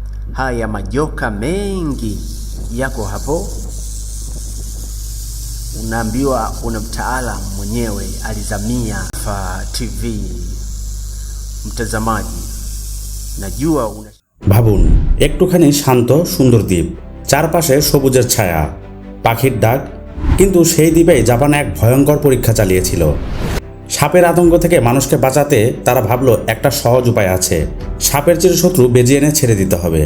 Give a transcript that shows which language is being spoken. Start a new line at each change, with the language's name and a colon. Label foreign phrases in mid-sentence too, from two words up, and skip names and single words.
Swahili: haya majoka mengi yako hapo. Unaambiwa una mtaalamu mwenyewe alizamia TV. Mtazamaji, najua
Bangla: ভাবুন, একটুখানি শান্ত সুন্দর দ্বীপ, চারপাশে সবুজের ছায়া, পাখির ডাক, কিন্তু সেই দ্বীপে জাপান এক ভয়ঙ্কর পরীক্ষা চালিয়েছিল। সাপের আতঙ্ক থেকে মানুষকে বাঁচাতে তারা ভাবলো একটা সহজ উপায় আছে, সাপের চিরশত্রু বেজি এনে ছেড়ে দিতে হবে।